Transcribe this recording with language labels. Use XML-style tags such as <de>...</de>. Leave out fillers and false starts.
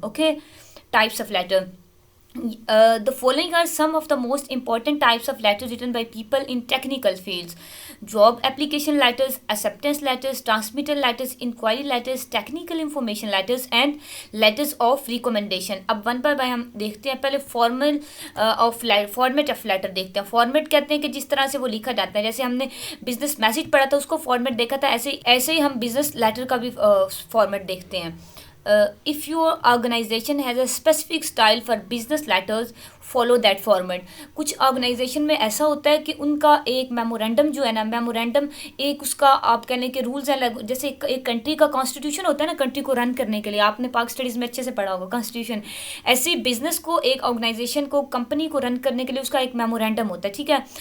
<en>Okay, types of letter. The following are some of the most important types of letters written by people in technical fields: job application letters, acceptance letters, transmittal letters, inquiry letters, technical information letters and letters of recommendation.</en> <ur>اب one پر ہم دیکھتے ہیں. پہلے format of letter دیکھتے ہیں. Format کہتے ہیں کہ جس طرح سے وہ لکھا جاتا ہے, جیسے ہم نے بزنس میسج پڑھا تھا اس کو فارمیٹ دیکھا تھا, ایسے ہی ہم بزنس لیٹر کا بھی فارمیٹ دیکھتے ہیں.</ur> <en>If your organization has a specific style for business letters, follow that format.</en> <ur>کچھ آرگنائزیشن میں ایسا ہوتا ہے کہ ان کا ایک میمورینڈم جو ہے نا, میمورینڈم ایک اس کا آپ کہہ لیں کہ رولز ہیں, جیسے ایک کنٹری کا کانسٹیٹیوشن ہوتا ہے نا, کنٹری کو رن کرنے کے لیے. آپ نے پاک اسٹڈیز میں اچھے سے پڑھا ہوگا کانسٹیٹیوشن. ایسے ہی بزنس کو, ایک آرگنائزیشن کو, کمپنی کو رن کرنے کے لیے اس کا ایک میمورینڈم ہوتا ہے, ٹھیک ہے.</ur>